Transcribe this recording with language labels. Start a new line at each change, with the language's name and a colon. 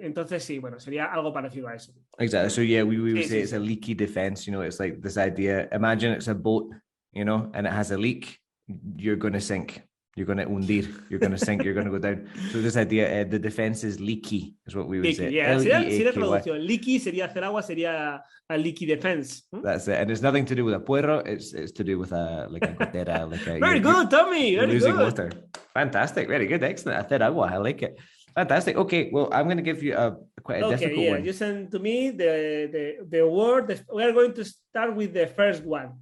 Spanish: Entonces sí, bueno, sería algo parecido a eso.
English: Exactly. So yeah, we would say it's a leaky defense. You know, it's like this idea. Imagine it's a boat, you know, and it has a leak. You're going to sink. You're going to hundir. You're going to sink. You're going to go down. So this idea, the defense is leaky, is what we would say.
Spanish: Yeah, sería traducción. Leaky sería hacer agua, sería
English: a leaky defense. That's it. And it's nothing to do with a puerro. It's to do with a gotera. Very good, Tommy. Very losing good. Water. Fantastic. Very good. Excellent. Hacer agua. I like it. Fantastic. Okay. Well, I'm going to give you quite a difficult one. You send to me the word. We are going to start with the first one.